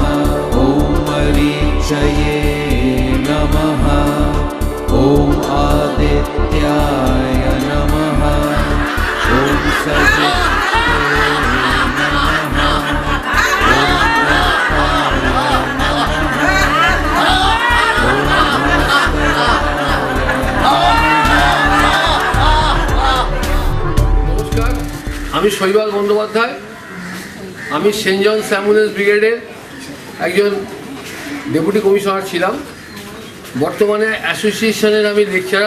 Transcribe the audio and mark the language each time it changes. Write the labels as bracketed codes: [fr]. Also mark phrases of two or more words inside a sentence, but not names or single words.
[sa] ॐ मरीचये नमः। ॐ आदित्याय नमः। ॐ सवित्रे नमः। ॐ रक्ताय नमः। ॐ [bn] নমস্কার, আমি শৈবাল বন্দ্যোপাধ্যায়। আমি সেন্ট জন অ্যাম্বুলেন্স ব্রিগেডের একজন [en] deputy commissioner [bn] ছিলাম। বর্তমানে অ্যাসোসিয়েশনের আমি লেকচারার।